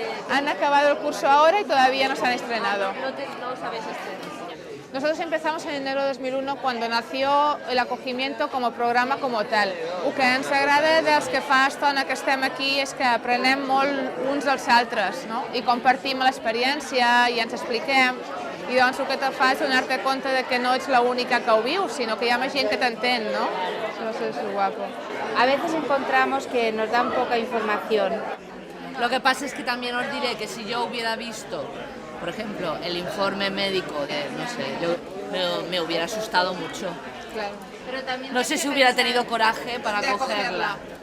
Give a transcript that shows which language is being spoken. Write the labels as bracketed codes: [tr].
[es] Han acabado el curso ahora y todavía no se han estrenado. No sabéis estrenar. Nosotros empezamos en enero de 2001 cuando nació el acogimiento como programa como tal. [ca] El que ens agrada dels que fa estona que estem aquí és que aprenem molt uns dels altres, no? I compartim l'experiència i ens expliquem. I doncs el que te fa és donar-te compte de que no ets l'única que ho viu, sinó que hi ha més gent que t'entén, ¿no? [es] Eso es guapo. A veces encontramos que nos dan poca información. Lo que pasa es que también os diré que si yo hubiera visto, por ejemplo, el informe médico de, no sé, yo me hubiera asustado mucho. Claro. Pero también No sé si hubiera tenido coraje para cogerla.